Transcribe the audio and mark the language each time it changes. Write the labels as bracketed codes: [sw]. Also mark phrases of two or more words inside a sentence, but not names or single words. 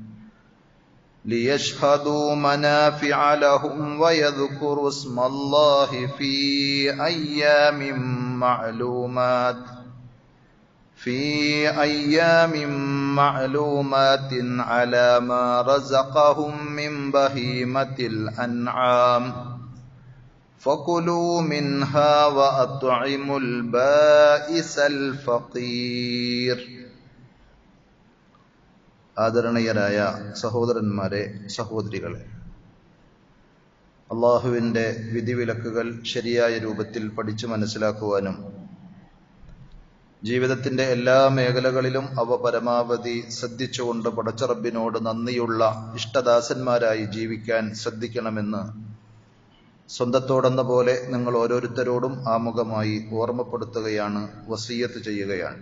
[ar] ليشهدوا منافع لهم ويذكروا اسم الله في أيام معلومات على ما رزقهم من بهيمة الأنعام فكلوا منها وأطعموا البائس الفقير. [ml] ആദരണീയരായ സഹോദരന്മാരെ, സഹോദരികളെ, അള്ളാഹുവിൻ്റെ വിധിവിലക്കുകൾ ശരിയായ രൂപത്തിൽ പഠിച്ചു മനസ്സിലാക്കുവാനും ജീവിതത്തിൻ്റെ എല്ലാ മേഖലകളിലും അവ പരമാവധി ശ്രദ്ധിച്ചുകൊണ്ട് പടച്ചറബിനോട് നന്ദിയുള്ള ഇഷ്ടദാസന്മാരായി ജീവിക്കാൻ ശ്രദ്ധിക്കണമെന്ന് സ്വന്തത്തോടെന്ന പോലെ നിങ്ങൾ ഓരോരുത്തരോടും ആമുഖമായി ഓർമ്മപ്പെടുത്തുകയാണ്, വസിയ്യത്ത് ചെയ്യുകയാണ്.